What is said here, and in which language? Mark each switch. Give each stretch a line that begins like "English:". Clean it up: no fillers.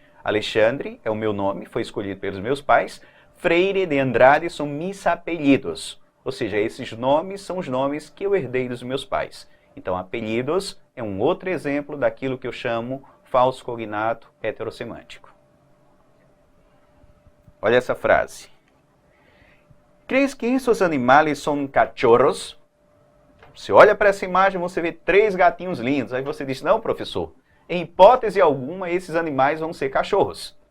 Portuguese: Alexandre é o meu nome, foi escolhido pelos meus pais. Freire de Andrade são mis apelidos. Ou seja, esses nomes são os nomes que eu herdei dos meus pais. Então, apelidos é um outro exemplo daquilo que eu chamo falso cognato heterossemântico. Olha essa frase.
Spanish: ¿Crees que esos animales son cachorros?
Portuguese: Você olha para essa imagem, você vê 3 gatinhos lindos. Aí você diz: não, professor, em hipótese alguma, esses animais vão ser cachorros.